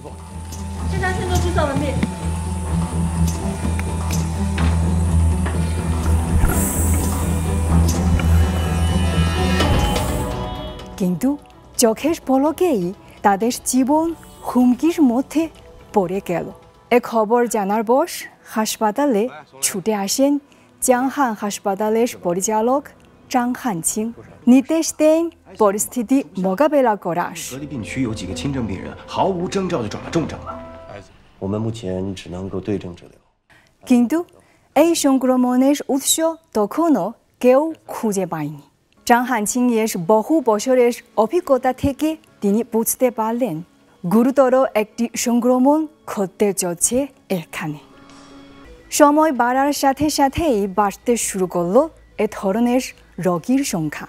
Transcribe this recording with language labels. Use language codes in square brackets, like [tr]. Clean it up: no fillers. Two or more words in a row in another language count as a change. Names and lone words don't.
[bn] কিন্তু চোখের পলকেই তাদের জীবন হুমকির মধ্যে পড়ে গেল। এ খবর জানার পর হাসপাতালে ছুটে আসেন চাংহান হাসপাতালের পরিচালক 张汉卿，নির্দেশ দেন পরিস্থিতি মোকাবেলা করার। [zh] 隔离病区有几个轻症病人毫无征兆就转了重症了，我们目前只能够对症治疗。 [bn] কিন্তু এই সংক্রমণের উৎস তখনও কেউ খুঁজে পায়নি। 张汉卿 এর বহু বছরের অভিজ্ঞতা থেকে তিনি বুঝতে পারলেন গুরুতর একটি সংক্রমণ ঘটতে চলছে এখানে। সময় বাড়ার সাথে সাথেই বাড়তে শুরু করলো এ ধরনের রোগীর সংখ্যা।